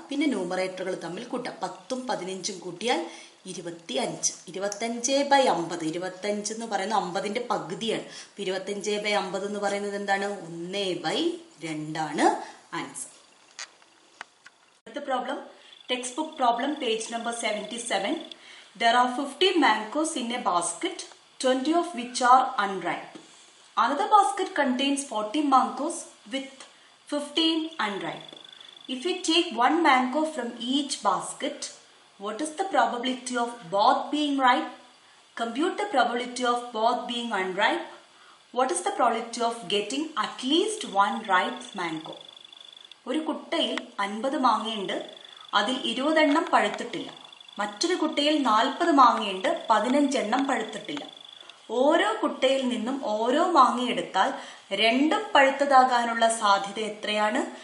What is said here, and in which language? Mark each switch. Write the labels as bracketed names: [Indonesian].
[Malayalam] പിന്നെ ന്യൂമറേറ്ററുകൾ തമ്മിൽ കൂട്ടാം. 10ഉം 15ഉം കൂട്ടിയാൽ 25. 25 ബൈ 50. 25 എന്ന് പറയുന്നത് 50ന്റെ പകുതിയാണ്. 25 ബൈ 50 എന്ന് പറയുന്നത് എന്താണ്? 1/2 ആണ് ആൻസർ. അടുത്ത problem, text book problem, page number 77. [English] There are 50 mangoes in a basket, 20 of which are unripe. Another basket contains 40 mangoes with 15 unripe. If we take one mango from each basket, what is the probability of both being ripe? Compute the probability of both being unripe. What is the probability of getting at least one ripe mango? [Malayalam] ഒരു കുട്ടയിൽ 50 മാങ്ങയുണ്ട്, അതിൽ 20 എണ്ണം പഴുത്തിട്ടില്ല. മറ്റൊരു കുട്ടയിൽ 40 മാങ്ങയുണ്ട്, 15 എണ്ണം പഴുത്തിട്ടില്ല. ഓരോ കുട്ടയിൽ നിന്നും ഓരോ മാങ്ങയെടുത്താൽ രണ്ടും പഴുത്തതാകാനുള്ള സാധ്യത എത്രയാണ്?